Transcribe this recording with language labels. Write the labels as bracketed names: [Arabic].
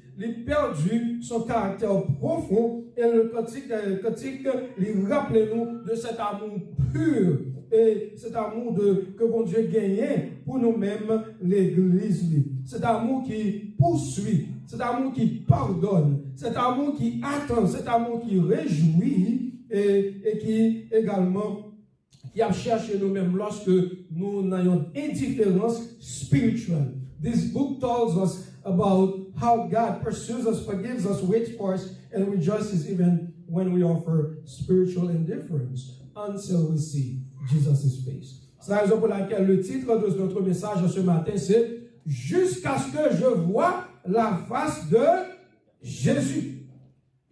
[French] Il a perdu son caractère profond. Et le cantique, il rappelle nous de cet amour pur et cet amour que bon Dieu gagnait pour nous-mêmes, l'Église. Cet amour qui poursuit, cet amour qui pardonne, cet amour qui attend, cet amour qui réjouit et qui également qui a cherché nous-mêmes lorsque nous ayons indifférence spirituelle. [English] This book tells us about how God pursues us, forgives us, waits for us, and rejoices even when we offer spiritual indifference until we see Jesus' face. [French] C'est la raison pour laquelle le titre de notre message ce matin, c'est « Jusqu'à ce que je vois la face de Jésus ».